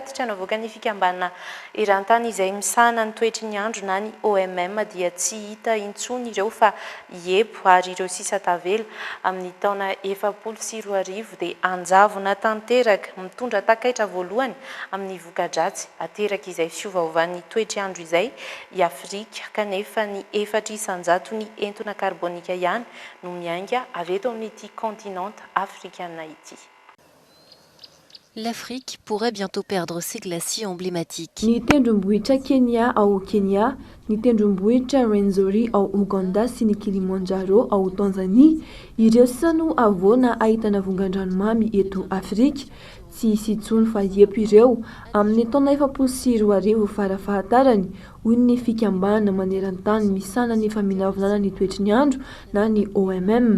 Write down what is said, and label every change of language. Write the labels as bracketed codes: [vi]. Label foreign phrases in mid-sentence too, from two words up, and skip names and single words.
[mg] tatitra navoaka ny fikambanana eran-tany izay misahana ny toetry ny andro na ny OMM dia tsy hita intsony ireo fa iepo ary ireo sisa tavela amin'ny taona 2020 dia anjavona tanteraka mitondra takaitra voalohany amin'ny voka-dratsy ateraka izay fiovaovan'ny toetry andro izay i Afrika kanefa ny 400 ny entona karbonika ihany no miainga avy eto amin'ity kontinanta afrikana ity. [fr] L'Afrique pourrait bientôt perdre ses glaciers emblématiques. [mg] Ny tendrombohitra Kenya ao Kenya, ny tendrombohitra Rwenzori ao Uganda sy ny Kilimanjaro ao Tanzania, ireo sisa no avoana ahitana vongan-dranomamy eto Afrika. Tsy hisy intsony fa epo ireo amin'ny taona 2020 farafahatarany, hoy ny fikambanana maneran-tany misana ny faminavinana ny toetry ny andro na ny OMM.